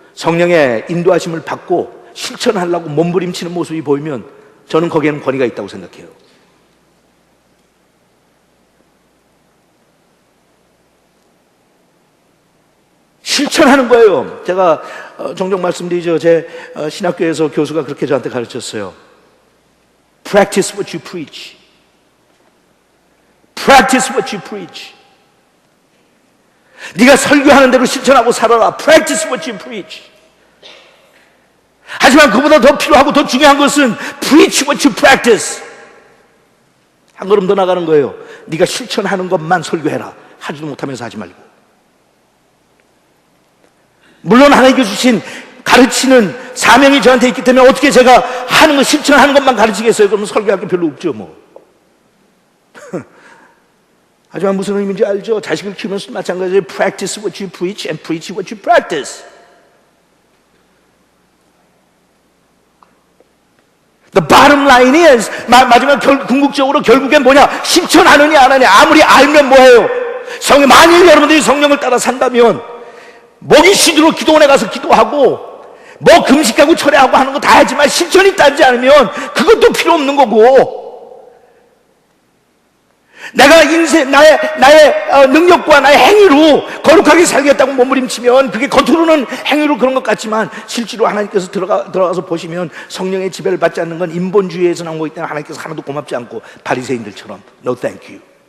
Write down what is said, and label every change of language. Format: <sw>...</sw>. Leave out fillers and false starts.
<ko>성령의 인도하심을 받고 실천하려고 몸부림치는 모습이 보이면 저는 거기에는 권위가 있다고 생각해요. 실천하는 거예요. 제가 종종 말씀드리죠. 제 신학교에서 교수가 그렇게 저한테 가르쳤어요.</ko> <en>Practice what you preach. Practice what you preach.</en> <ko>네가 설교하는 대로 실천하고 살아라.</ko> <en>Practice what you preach.</en> <ko>하지만 그보다 더 필요하고 더 중요한 것은</ko> <en>Preach what you practice.</en> <ko>한 걸음 더 나가는 거예요. 네가 실천하는 것만 설교해라. 하지도 못하면서 하지 말고. 물론 하나님께 주신 가르치는 사명이 저한테 있기 때문에 어떻게 제가 하는 거 실천하는 것만 가르치겠어요? 그러면 설교할 게 별로 없죠 뭐. 하지만 무슨 의미인지 알죠? 자식을 키우면서 마찬가지로</ko> <en>Practice what you preach and preach what you practice. The bottom line is</en> <ko>마지막 궁극적으로 결국엔 뭐냐? 실천하느냐 안 하느냐. 아무리 알면 뭐예요? 만일 여러분들이 성령을 따라 산다면 목이 쉬도록 기도원에 가서 기도하고 뭐 금식하고 철회하고 하는 거 다 하지만 실천이 따르지 않으면 그것도 필요 없는 거고, 내가 나의 능력과 나의 행위로 거룩하게 살겠다고 몸부림치면 그게 겉으로는 행위로 그런 것 같지만 실제로 하나님께서 들어가서 보시면 성령의 지배를 받지 않는 건 인본주의에서 나온 거기 때문에 하나님께서 하나도 고맙지 않고 바리새인들처럼</ko> <en>No thank you.</en>